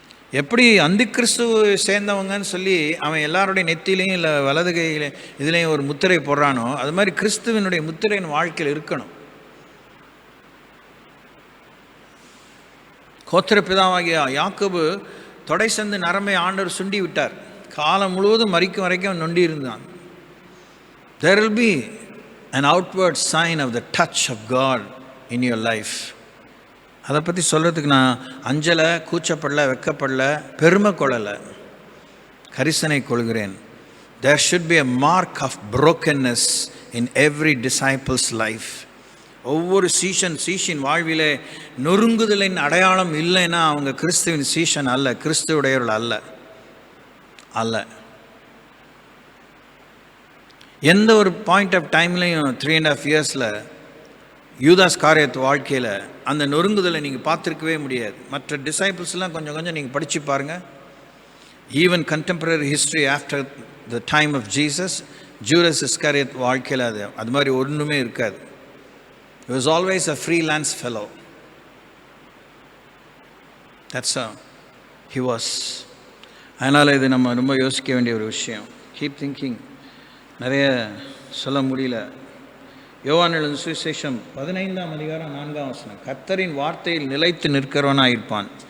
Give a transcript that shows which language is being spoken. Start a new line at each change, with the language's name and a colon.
Tamil: எப்படி அந்தி கிறிஸ்துவ சேர்ந்தவங்கன்னு சொல்லி அவன் எல்லாருடைய நெத்திலையும் இல்லை வலது கையில் இதுலேயும் ஒரு முத்திரை போடுறானோ, அது மாதிரி கிறிஸ்துவனுடைய முத்திரையின் வாழ்க்கையில் இருக்கணும். கோத்திர பிதாவாகிய யாக்கோபு தொடை சந்து நரம்பை ஆண்டவர் சுண்டி விட்டார். காலம் முழுவதும் மறிக்கும் வரைக்கும் அவன் நொண்டி இருந்தான்.
English: There will be an outward sign of the touch of God in your life.
Tamil: அதை பற்றி சொல்கிறதுக்கு நான் அஞ்சலை, கூச்சப்படல, வெக்கப்படல, பெருமை கொள்ளலை, கரிசனை கொள்கிறேன்.
English: There should be a mark of brokenness in every disciple's life.
Tamil: ஒவ்வொரு சீஷன் வாழ்விலே நொறுங்குதலின் அடையாளம் இல்லைன்னா அவங்க கிறிஸ்துவின் சீஷன் அல்ல, கிறிஸ்துவுடையவர்கள் அல்ல. எந்த ஒரு
English: point of டைம்லையும்
Tamil: 3.5 இயர்ஸில் யூதாஸ் காரியத்து வாழ்க்கையில் அந்த நொறுங்குதலை நீங்கள் பார்த்துருக்கவே முடியாது. மற்ற டிசைபிள்ஸ்லாம் கொஞ்சம் நீங்கள் படித்து பாருங்கள்.
English: even contemporary history after the time of Jesus,
Tamil: Judas இஸ்காரியத் வாழ்க்கையில் அது மாதிரி ஒன்றுமே இருக்காது.
English: He was always a freelance fellow. That's how he was.
Tamil: அதனால் இது நம்ம ரொம்ப யோசிக்க வேண்டிய ஒரு விஷயம்.
English: Keep thinking.
Tamil: நிறைய சொல்ல முடியல. யோவான் எழுதின சுவிசேஷம் 15:4 கர்த்தரின் வார்த்தையில் நிலைத்து நிற்கிறவனாயிருப்பான்.